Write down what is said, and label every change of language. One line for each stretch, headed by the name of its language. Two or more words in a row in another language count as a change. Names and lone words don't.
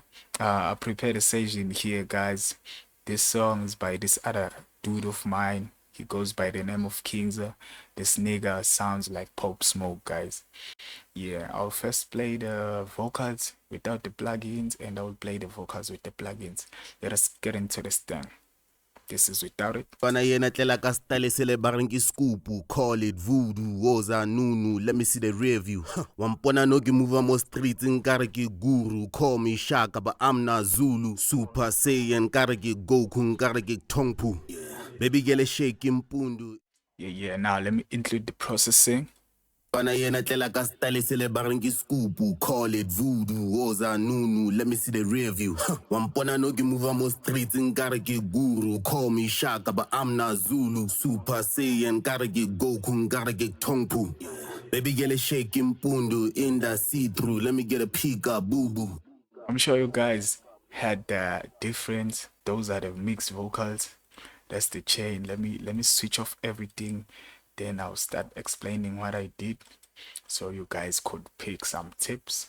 English: I prepared a session here, guys. This song is by this other dude of mine. He goes by the name of Kingza. This nigga sounds like Pop Smoke, guys. Yeah, I'll first play the vocals without the plugins, and I'll play the vocals with the plugins. Let us get into this thing. This is without it.
Southern Sotho: Bana yena tlela ka style se le bareng ke scoop,
English: call it voodoo,
Zulu: woza nunu,
English: let me see the rear view.
Southern Sotho: Wampona no ke move mo streets nkare ke guru,
English: call me Shaka but I'm not Zulu,
Southern Sotho: Super Saiyan nkare ke Goku nkare ke Tongpu.
English: Baby girl shake impundu. Yeah, now let me include the processing.
Southern Sotho: Bana yena tlela ka style se le bareng ke scoop,
English: call it voodoo,
Zulu: woza nunu,
English: let me see the rear view.
Southern Sotho: Wampona no ke move mo streets nkare ke guru,
English: call me Shaka but I'm not Zulu,
Southern Sotho: Super Saiyan nkare ke Goku nkare ke Tongpu.
English: Baby girl shake impundu in the see-through, let me get a peek up boo boo. I'm sure you guys had the difference. Those are the mixed vocals. That's the chain. Let me switch off everything. Then I'll start explaining what I did so you guys could pick some tips.